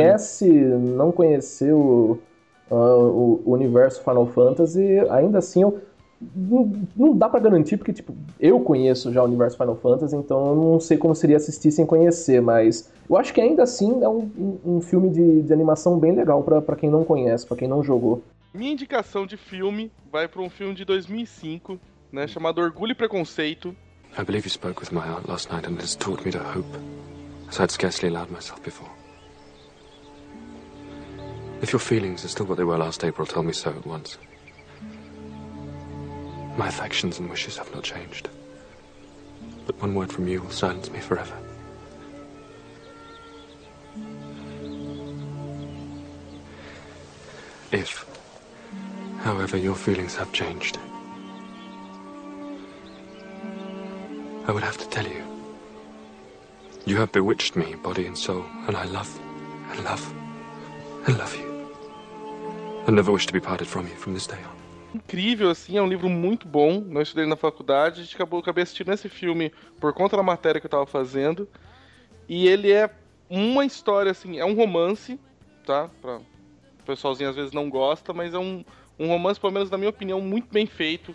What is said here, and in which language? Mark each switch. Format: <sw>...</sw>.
<pt>Se você não conheceu o universo Final Fantasy, ainda assim, não dá pra garantir, porque tipo, eu conheço já o universo Final Fantasy, então eu não sei como seria assistir sem conhecer, mas eu acho que ainda assim é um filme de animação bem legal pra quem não conhece, pra quem não jogou. Minha indicação de filme vai pra um filme de 2005, né, chamado Orgulho e Preconceito.</pt> <en>I believe you spoke with my aunt last night and has taught me to hope, as I'd scarcely allowed myself before. If your feelings are still what they were last April, tell me so at once. My affections and wishes have not changed, but one word from you will silence me forever. If, however, your feelings have changed, I would have to tell you. You have bewitched me, body and soul, and I love, and love, and love you. I never wish to be parted from you from this day on.</en> <pt>Incrível, assim, é um livro muito bom. Eu estudei na faculdade, a gente acabei assistindo esse filme por conta da matéria que eu tava fazendo. E ele é uma história, assim, é um romance, tá? Pra pessoalzinho às vezes não gosta, mas é um romance, pelo menos na minha opinião, muito bem feito.</pt>